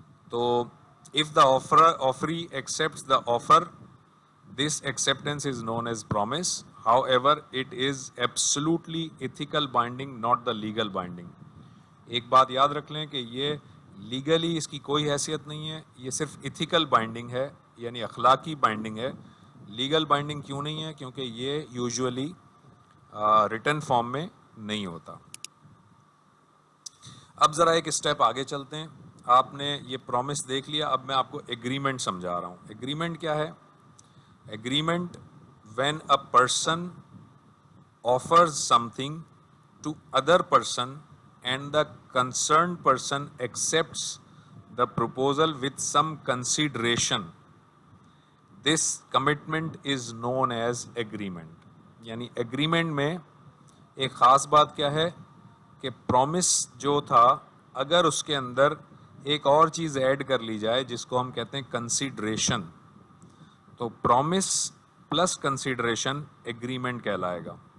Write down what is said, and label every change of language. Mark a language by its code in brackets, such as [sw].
[en] تو if the offeree accepts the offer, this acceptance is known as promise. However, it is absolutely ethical binding, not the legal binding. [ur] ایک بات یاد رکھ لیں کہ یہ لیگلی اس کی کوئی حیثیت نہیں ہے, یہ صرف ایتھیکل بائنڈنگ ہے, یعنی اخلاقی بائنڈنگ ہے. لیگل بائنڈنگ کیوں نہیں ہے؟ کیونکہ یہ یوزولی ریٹن فارم میں نہیں ہوتا. اب ذرا ایک اسٹیپ آگے چلتے ہیں. آپ نے یہ پرومس دیکھ لیا, اب میں آپ کو ایگریمنٹ سمجھا رہا ہوں. ایگریمنٹ کیا ہے؟ [en] Agreement when a person offers something to other person and the concerned person accepts the proposal with some consideration, this commitment is known as agreement. [ur] یعنی ایگریمنٹ میں ایک خاص بات کیا ہے کہ پرومس جو تھا اگر اس کے اندر ایک اور چیز ایڈ کر لی جائے جس کو ہم کہتے ہیں کنسیڈریشن, تو پرومس پلس کنسیڈریشن ایگریمنٹ کہلائے گا.